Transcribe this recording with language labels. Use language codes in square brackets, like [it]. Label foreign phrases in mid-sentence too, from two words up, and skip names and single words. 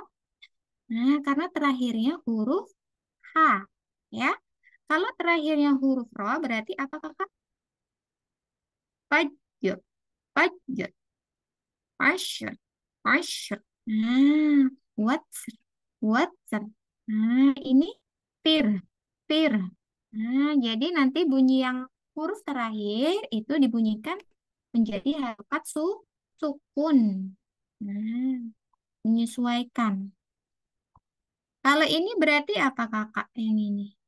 [id] Nah, karena terakhirnya huruf H, ya. Kalau terakhirnya huruf ro, berarti apa kakak? Fajr, fajr, fajr, fajr. Nah, watsr, watsr. Nah, ini pir, pir. Nah, jadi nanti bunyi yang huruf terakhir itu dibunyikan menjadi harokat sukun. Nah, menyesuaikan. Kalau ini berarti apa kakak yang ini?